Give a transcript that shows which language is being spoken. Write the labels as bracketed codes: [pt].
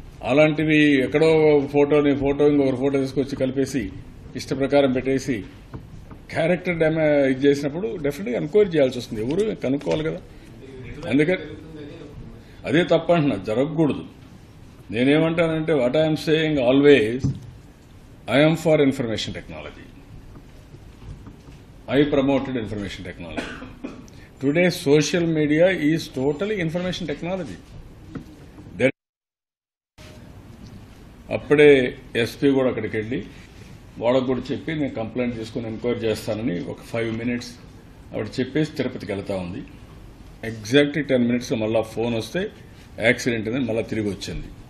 [te] అలాంటివి ఎక్కడో ఫోటో ఇంకొకరు ఫోటో తీసుకొచ్చి కలిపేసి ఇష్ట ప్రకారం పెట్టేసి క్యారెక్టర్ ఇది చేసినప్పుడు డెఫినెట్గా ఎంక్వైరీ చేయాల్సి వస్తుంది. ఎవరు కనుక్కోవాలి కదా. అందుకని అదే తప్పంటున్నా, జరగకూడదు. నేనేమంటానంటే, [en] What I'm saying always, I'm for information technology. I promoted information technology. Today, social media is totally information technology. [te] అప్పుడే ఎస్పీ కూడా అక్కడికి వెళ్ళి వాళ్ళకు కూడా చెప్పి, నేను కంప్లైంట్ తీసుకుని ఎంక్వైరీ చేస్తానని ఒక 5 minutes ఆవిడ చెప్పేసి తిరుపతికి వెళ్తా ఉంది. ఎగ్జాక్ట్లీ 10 minutes మళ్ళా ఫోన్ వస్తే యాక్సిడెంట్ అని మళ్ళీ తిరిగి వచ్చింది.